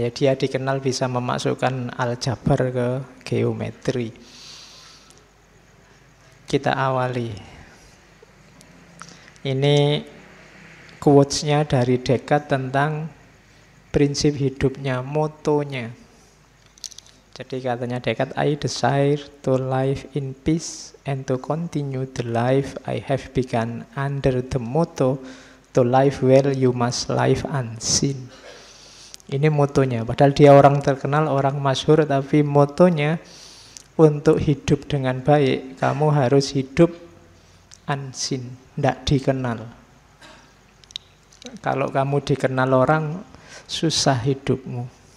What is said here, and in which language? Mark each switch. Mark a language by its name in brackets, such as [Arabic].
[Indonesian] Ya, dia dikenal bisa memasukkan aljabar ke geometri. Kita awali. Ini quotes-nya dari Descartes tentang prinsip hidupnya, motonya. Jadi katanya [English] Descartes, I desire to live in peace and to continue the life I have begun under the motto, to live well you must live unseen. [Indonesian] Ini motonya, padahal dia orang terkenal, orang masyhur, tapi motonya untuk hidup dengan baik, kamu harus hidup unseen, tidak dikenal. Kalau kamu dikenal orang, susah hidupmu.